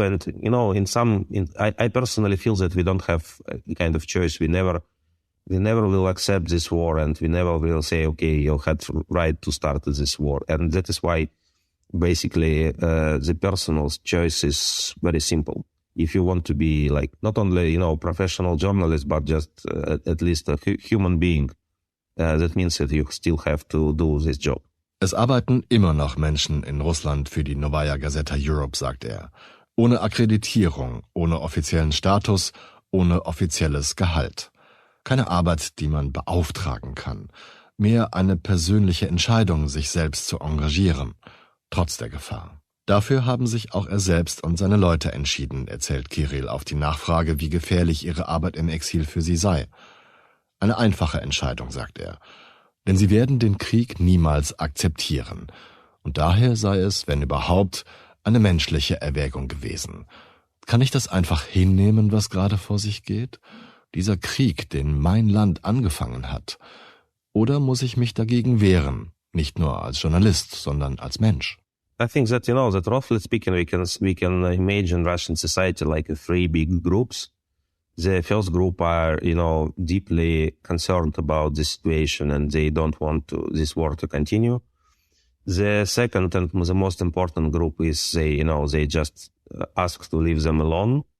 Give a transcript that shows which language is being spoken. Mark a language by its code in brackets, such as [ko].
[en] And, I personally feel that we don't have a kind of choice. We never will accept this war, and we never will say, okay, you had right to start this war. And that is why basically the personal choice is very simple. If you want to be like not only, professional journalist, but just at least a human being, that means that you still have to do this job. [de] Es arbeiten immer noch Menschen in Russland für die Nowaja Gaseta Europe, sagt er. Ohne Akkreditierung, ohne offiziellen Status, ohne offizielles Gehalt. Keine Arbeit, die man beauftragen kann. Mehr eine persönliche Entscheidung, sich selbst zu engagieren. Trotz der Gefahr. Dafür haben sich auch er selbst und seine Leute entschieden, erzählt Kirill auf die Nachfrage, wie gefährlich ihre Arbeit im Exil für sie sei. Eine einfache Entscheidung, sagt er. Denn sie werden den Krieg niemals akzeptieren. Und daher sei es, wenn überhaupt, eine menschliche Erwägung gewesen. Kann ich das einfach hinnehmen, was gerade vor sich geht? Dieser Krieg, den mein Land angefangen hat? Oder muss ich mich dagegen wehren? Nicht nur als Journalist, sondern als Mensch. [en] I think that, that roughly speaking, we can imagine Russian society like three big groups. The first group are, deeply concerned about the situation and they don't want this war to continue. The second and the most important group is they just ask to leave them alone.